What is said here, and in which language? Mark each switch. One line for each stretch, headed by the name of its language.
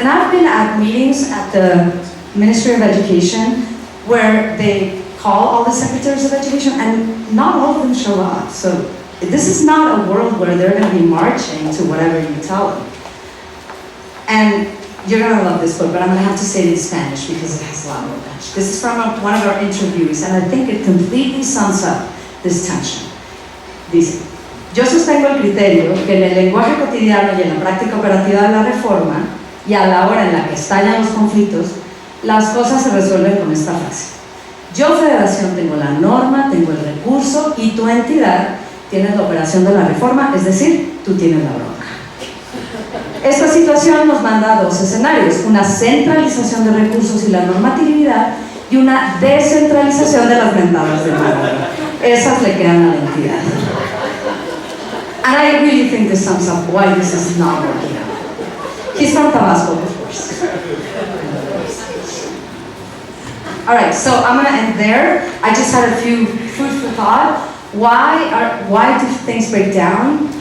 English: And I've been at meetings at the Ministry of Education where they call all the secretaries of education, and not all of them show up. So this is not a world where they're going to be marching to whatever you tell them. And you're going to love this book, but I'm going to have to say it in Spanish because it has a lot more punch. This is from one of our interviews, and I think it completely sums up this tension.
Spanish: Dice, yo sostengo el criterio que en el lenguaje cotidiano y en la práctica operativa de la reforma, y a la hora en la que estallan los conflictos, las cosas se resuelven con esta frase. Yo, federación, tengo la norma, tengo el recurso, y tu entidad tiene la operación de la reforma, es decir, tú tienes la bronca. Esta situación nos manda a dos escenarios, una centralización de recursos y la normatividad, y una descentralización de las ventanas de mano. Esas le quedan a la entidad.
English: And I really think this sums up why this is not working out. He's from Tabasco, of course. All right, so I'm going to end there. I just had a few food for thought. Why do things break down?